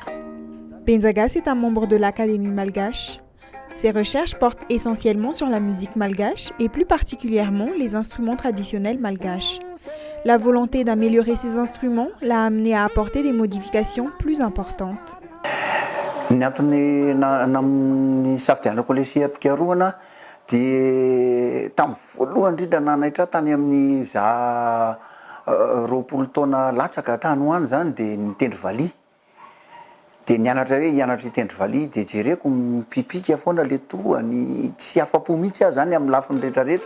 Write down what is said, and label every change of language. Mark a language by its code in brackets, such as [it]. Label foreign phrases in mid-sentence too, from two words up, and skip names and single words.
[fr] Penzagas est un membre de l'Académie malgache. Ses recherches portent essentiellement sur la musique malgache et plus particulièrement les instruments traditionnels malgaches. La volonté d'améliorer ces instruments l'a amené à apporter des modifications plus importantes. [mg] Ny antony namin'ny safidianako ilay siham-pikarohana dia tamin'ny voalohany indrindra nanaitra tany amin'ny za 20 taona latsaka tany ho any zany dia nitendry valiha. Dia nianatra hitendry valiha dia jereko mipipika foana ilay tohany tsy afa-po mihitsy aho zany amin'ny lafiny rehetrarehetra.